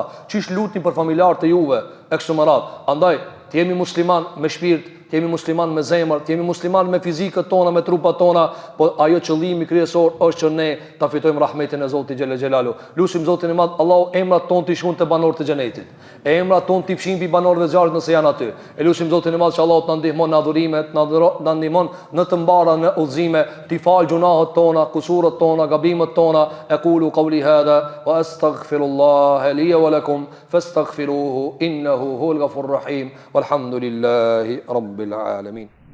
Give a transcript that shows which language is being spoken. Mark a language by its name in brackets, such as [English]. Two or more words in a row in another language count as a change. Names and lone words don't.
[Albanian] Qish lutni për familjarët e juve e kështu me radhë. Andaj, të jemi musliman me shpirt, të jemi musliman me zemër, të jemi musliman me fizikët tona, me trupat tona, po ajo qëllimi kryesor është që ne ta fitojmë rahmetin e Zotit [Arabic] جل جلاله. [Albanian] Lutim Zotin e Madh, Allahu emrat tonë t'i shkon te banorët e xhenetit. Emrat tonë t'i fshin mbi banorëve të zjarrit nëse janë aty. E lutim Zotin e Madh që Allahu të na ndihmon në adhurimet, na ndihmon në të mbara në udhëzime, t'i fal gjunahet tona, kusurat tona, gabimet tona. [Arabic] أقول قولي هذا وأستغفر الله لي ولكم فاستغفروه إنه هو الغفور الرحيم. والحمد لله رب العالمين.